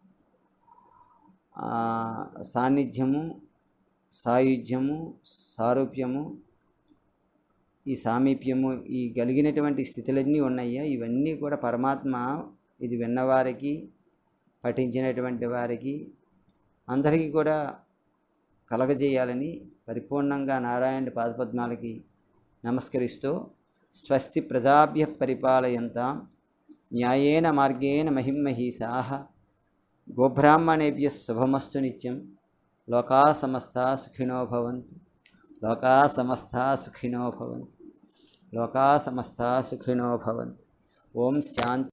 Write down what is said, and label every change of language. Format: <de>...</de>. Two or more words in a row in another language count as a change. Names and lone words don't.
<te>సాన్నిధ్యము, సాయుధ్యము, సారూప్యము, ఈ సామీప్యము, ఈ కలిగినటువంటి స్థితులన్నీ ఉన్నాయో ఇవన్నీ కూడా పరమాత్మ ఇది విన్నవారికి, పఠించినటువంటి వారికి అందరికీ కూడా కలగజేయాలని పరిపూర్ణంగా నారాయణుడి పాదపద్మాలకి నమస్కరిస్తూ</te> <sa>స్వస్తి ప్రజాభ్య పరిపాలయంతాం న్యాయేన మార్గేణ మహిమహీసాః గోబ్రాహ్మణేభ్య శుభమస్తు నిత్యం. లోకా సమస్తా సుఖినో భవంతు. లోకా సమస్తా సుఖినో భవంతు. లోకా సమస్తా సుఖినో భవంతు. ఓం శాంతి.</sa>